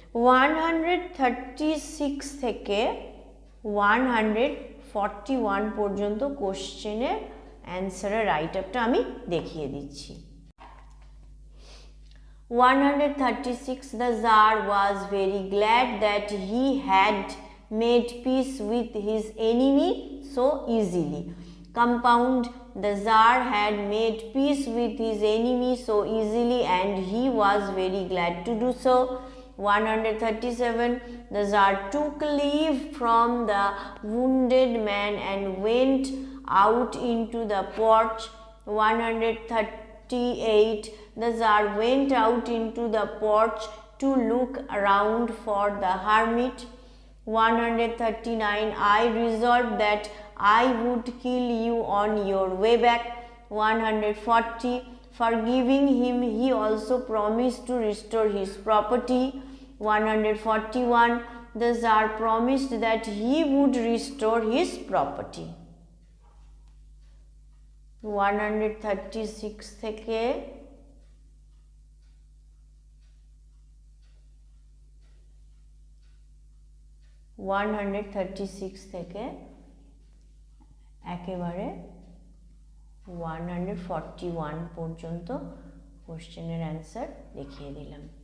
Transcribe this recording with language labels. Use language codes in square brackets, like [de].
[bn] 136 থেকে 141 পর্যন্ত কোশ্চেনের অ্যান্সারের রাইট আপটা আমি দেখিয়ে দিচ্ছি। [en] 136 The Tsar was very glad that he had made peace with his enemy so easily. Compound The Tsar had made peace with his enemy so easily and he was very glad to do so. 137 The Tsar took leave from the wounded man and went out into the porch. 138 The Tsar went out into the porch to look around for the hermit. 139 I resolved that I would kill you on your way back. 140 Forgiving him, he also promised to restore his property. 141 The Tsar promised that he would restore his property. [bn] 136 থেকে 136 থেকে একেবারে 141 পর্যন্ত কোশ্চেনের answer দেখিয়ে দিলাম।